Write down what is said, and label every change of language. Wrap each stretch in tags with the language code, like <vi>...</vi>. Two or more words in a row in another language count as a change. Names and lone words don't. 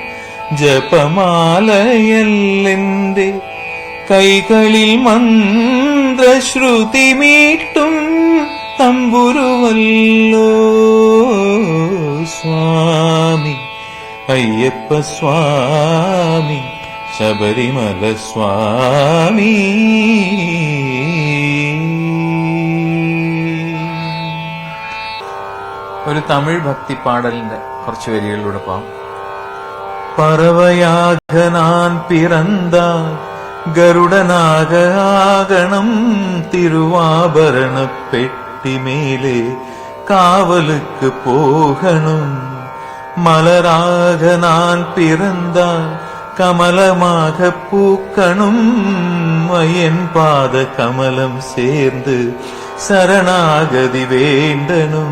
<ml>ജപമാലയല്ലെന്റെ കൈകളിൽ മന്ത്രശ്രുതി മീട്ടും തമ്പുരുവല്ലോ സ്വാമി അയ്യപ്പ സ്വാമി ശബരിമല സ്വാമി. ഒരു തമിഴ് ഭക്തി പാടലിന്റെ കുറച്ച് വരികളിലൂടെ പോകാം.</ml> <ta>பறவையாக நான் பிறந்தால் கருடனாக ஆகணும், திருவாபரண பெட்டி மேலே காவலுக்கு போகணும். மலராக நான் பிறந்தால் கமலமாக பூக்கணும், என் பாத கமலம் சேர்ந்து சரணாகதி வேண்டனும்.</ta>